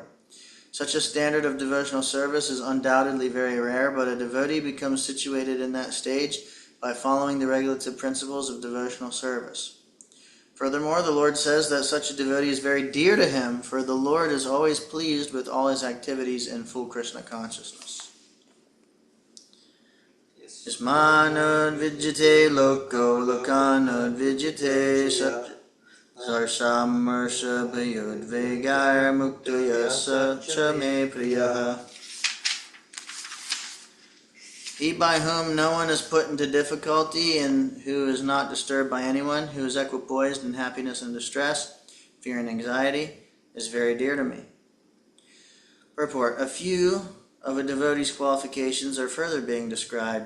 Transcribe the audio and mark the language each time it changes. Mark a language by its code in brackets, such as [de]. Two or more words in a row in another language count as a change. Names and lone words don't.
[en] Such a standard of devotional service is undoubtedly very rare, but a devotee becomes situated in that stage by following the regulative principles of devotional service. Furthermore, the Lord says that such a devotee is very dear to him, for the Lord is always pleased with all his activities in full Krishna consciousness. [sa] Yasmanad vijjate loko lokanad vijjate sarsamersha bhayod vegair muktayasa chame priyaha. [en] He by whom no one is put into difficulty and who is not disturbed by anyone, who is equipoised in happiness and distress, fear and anxiety, is very dear to me. Purport. A few of a devotee's qualifications are further being described.